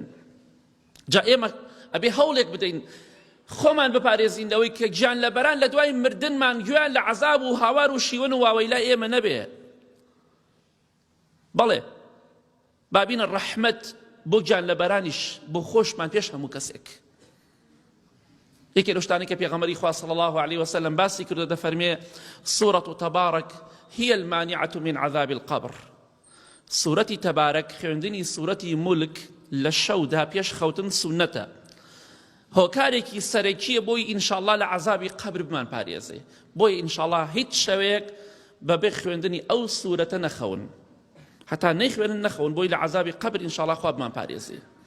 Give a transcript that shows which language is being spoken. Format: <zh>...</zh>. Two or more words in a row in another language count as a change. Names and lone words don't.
<ckb>جا ئێمە ئەبێ هەوڵێک بدەین خۆمان بپارێزین لەوەی کە گیانلەبەران لە دوای مردنمان گوێیان لە عەزاب و هاوار و شیوەن و واوەیلا ئێمە نەبێ. بەڵێ بابینە ڕەحمەت بۆ گیانلەبەرانیش بۆ خۆشمان پێش هەموو کەسێک. یەکێ لەو شتانەی کە پێغەمبەری خوا</ckb> <ar>صلی الله عليه وسلم</ar> <ckb>باسی کردو دەفەرمێ</ckb> <ar>سورة تبارك هي المانعة من عذاب القبر.</ar> <ckb>سورەتی تەبارەک خوێندنی سورەتی مولک لە شەودا پێش خەوتن سونەتە، هۆکارێکی سەرەکیە بۆی ئینشاءالله لە عەزابی قەبر بمان پارێزێ. بۆی ئینشاءالله هیچ شەوەیەک بەبێ خوێندنی ئەو سورەتە نەخەون، حتا نەیخوێنن نەخەون، بۆی لە عەزابی قەبر ئینشاءالله خوا بمان پارێزێ.</ckb>